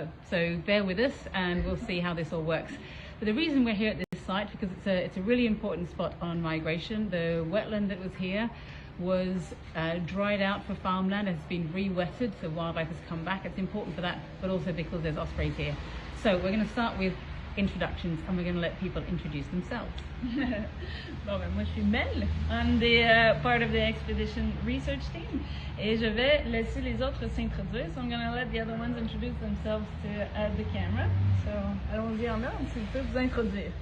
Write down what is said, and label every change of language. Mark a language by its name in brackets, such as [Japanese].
[English] So bear with us and we'll see how this all works. But the reason we're here at this site, because it's a really important spot on migration. The wetland that was here was dried out for farmland, has been re-wetted, so wildlife has come back. It's important for that, but also because there's ospreys here. So we're going to start with introductions and we're going to let people introduce themselves. [French] Bon, ben, moi je suis Mel, [English] I'm the part of the expedition research team, [French] et je vais laisser les autres s'introduire. [English] So I'm going to let the other ones introduce themselves to the camera. [French] So allons-y en ordre, s'il vous plaît, vous introduire.